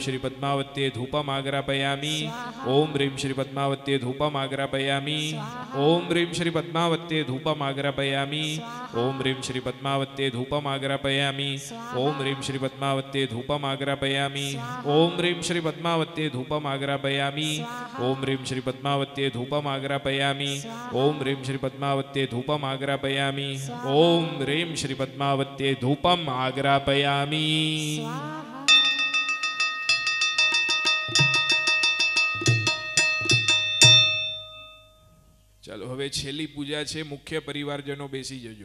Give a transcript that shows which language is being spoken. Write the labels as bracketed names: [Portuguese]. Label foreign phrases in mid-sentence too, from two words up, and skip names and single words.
[Sanskrit] श्री पद्मावत्यै धूपम् आग्रापयामि ओम ह्रीं श्री पद्मावत्यै धूपम् आग्रापयामि ओम ह्रीं श्री पद्मावत्यै धूपम् आग्रापयामि ओम ह्रीं श्री पद्मावत्यै धूपम् आग्रापयामि ओम ह्रीं श्री पद्मावत्यै धूपम् आग्रापयामि ओम ह्रीं श्री पद्मावत्यै धूपम् आग्रापयामि ओम ह्रीं श्री पद्मावत्यै धूपम् आग्रापयामि ओम ह्रीं श्री पद्मावत्यै धूपम् आग्रापयामि ओम ह्रीं श्री पद्मावत्यै धूपम् आग्रापयामि। [Gujarati] चलो હવે છેલ્લી પૂજા છે મુખ્ય પરિવારજનો બેસી જજો